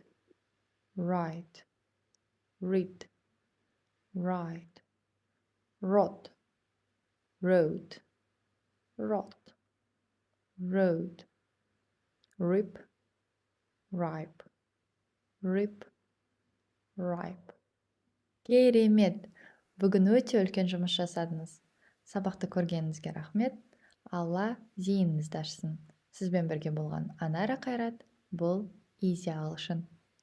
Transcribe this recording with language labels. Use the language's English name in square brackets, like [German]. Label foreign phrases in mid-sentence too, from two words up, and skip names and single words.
[English] Write. Read. Write. Rod. Road. Rot. Road. Rip. Ripe. Rip. Ripe. [Kazakh] Керемет! Бүгін өте үлкен жұмыс жасадыңыз. Сабақты көргеніңізге рахмет. Алла зейініңізді ашсын. Сізбен бірге болған Анара Қайрат. Бұл Easy Ағылшын.